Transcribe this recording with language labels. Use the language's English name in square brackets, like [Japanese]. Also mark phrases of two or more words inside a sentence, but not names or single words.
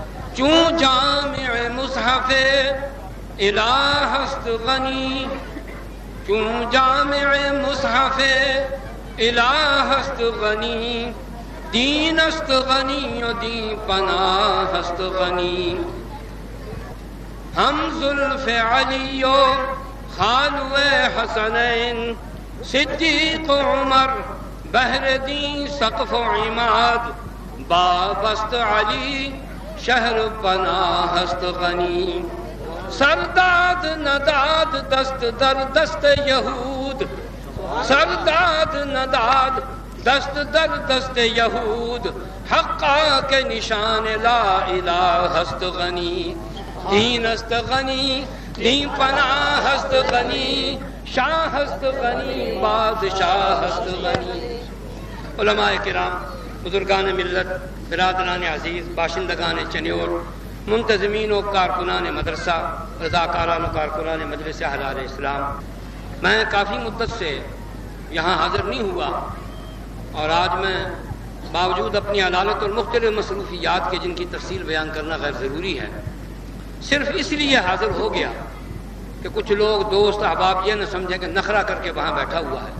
[Persian] چون جامع مصحف الہ است غنی، چون جامع مصحف الہ است غنی، دین است غنی و دین پناہ است غنی. ہم زلف علی و خالو حسنین، صدیق عمر بہر دین سقف و عماد، باب است علی شہر پناہ است غنی. سرداد نداد دست در دست یہود، سرداد نداد دست در دست یہود، حقا کے نشان لا الہ است غنی. دین است غنی، دین پناہ است غنی، شاہ است غنی، بادشاہ است غنی. [Urdu] علماء کرام، بزرگان ملت، برادران عزیز، باشندگان چنیور، منتظمین و کارکنان مدرسہ، رضاکاران و کارکنان مجلس احرار اسلام، میں کافی مدت سے یہاں حاضر نہیں ہوا، اور آج میں باوجود اپنی علالت اور مختلف مصروفیات کے جن کی تفصیل بیان کرنا غیر ضروری ہے، صرف اس لیے حاضر ہو گیا کہ کچھ لوگ دوست احباب یہ نہ سمجھیں کہ نخرہ کر کے وہاں بیٹھا ہوا ہے.